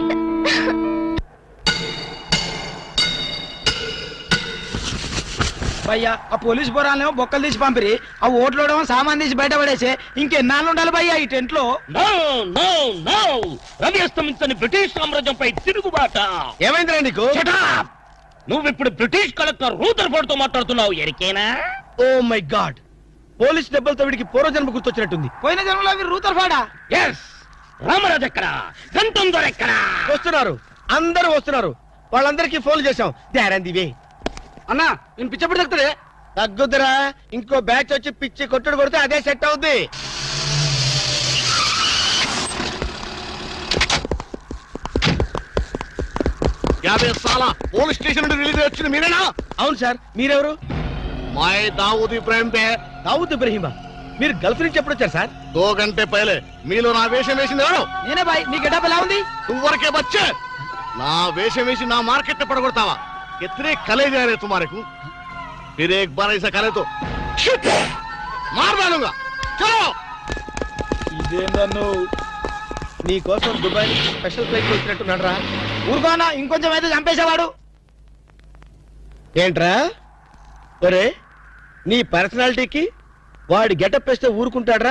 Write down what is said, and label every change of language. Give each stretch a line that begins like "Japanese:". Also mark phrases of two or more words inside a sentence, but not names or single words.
Telugu: భయ్యా ఆ పోలీస్ పోరాలేమో బొక్కలు తీసి పంపిరి, ఆ ఓట్లోడేమో సామాన్ తీసి బయట పడేసి ఇంకెన్నాళ్ళు ఉండాలి భయ్యా ఈ టెంట్ లో?
English: no no no
Telugu: రవి అస్తమించని బ్రిటిష్ సామ్రాజ్యంపై తిరుగుబాట. ఏమైందిరా నీకు?
English: Shut up!
Telugu: నువ్వు ఇప్పుడు
English: British collector
Telugu: రూదర్ఫోర్డ్ తో మాట్లాడుతున్నావు. ఎరికేనా?
English: oh my god,
Telugu: పోలీస్ దెబ్బలతో వీడికి పూర్వజన్మ గుర్తొచ్చినట్టుంది. పోయిన జన్మలో అవి రూతర్ఫాడా? ఎస్. రామరాజు ఎక్కడ? గంటం దొర ఎక్కడ? వస్తున్నారు, అందరూ వస్తున్నారు. వాళ్ళందరికీ ఫోన్ చేశాం. వే అన్నా నేను పిచ్చప్పుడు తగ్గుతుంది. తగ్గుద్దురా, ఇంకో బ్యాచ్ వచ్చి పిచ్చి కొట్టుడు కొడితే అదే సెట్ అవుద్ది.
English: police station
Telugu: నుండి రిలీజ్ వచ్చింది మీరేనా? అవును సార్, మీరెవరు?
Hindi: मैं दाऊद इब्राहिम पे
Telugu: దావుద్ ఇబ్రహీమా. మీరు గల్ఫ్ నుంచి ఎప్పుడు వచ్చారు సార్?
Hindi: 2 घंटे पहले
Telugu: మీలో నా వేషం వేసింది ఎవరు? నేనే బాయ్. మీ గెటప్ ఎలా ఉంది?
Hindi: तुमवरके बच्चे
Telugu: నా వేషం వేసి నా మార్కెట్ పడగొడతావా?
Hindi: कितने कले जा रहे तुम्हारे को? फिर एक बार ऐसा करे तो मार डालूंगा. चलो.
Telugu: ఇదేందన్ను నీ కోసం దుబాయ్
English: special flight
Telugu: వచ్చినట్టున్నాడు రా. ఊరుకోనా, ఇంకొంచెం అయితే చంపేసేవాడు. ఏంట్రా ఒరే, నీ పర్సనాలిటీకి వాడి గెటప్ వేస్తే ఊరుకుంటాడ్రా?